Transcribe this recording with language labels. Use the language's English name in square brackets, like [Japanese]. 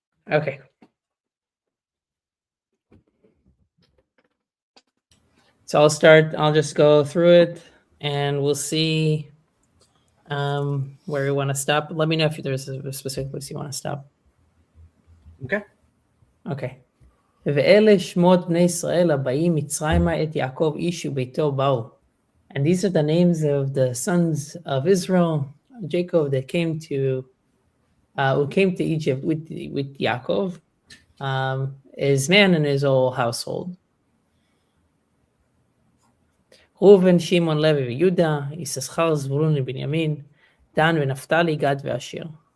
[English] Okay. So I'll just go through it and we'll see where we want to stop. Let me know if there's a specific place you want to stop. Okay. Okay. [Hebrew] ואלה שמות בני ישראל הבאים מצרימה את יעקב איש וביתו באו. [English] And these are the names of the sons of Israel, Jacob, that came to Egypt with Yaakov, his man and his whole household. Reuven, Shimon, Levi, Yehuda, Issachar, Zvulun, and Binyamin, Dan, and Naphtali, Gad, and Asher.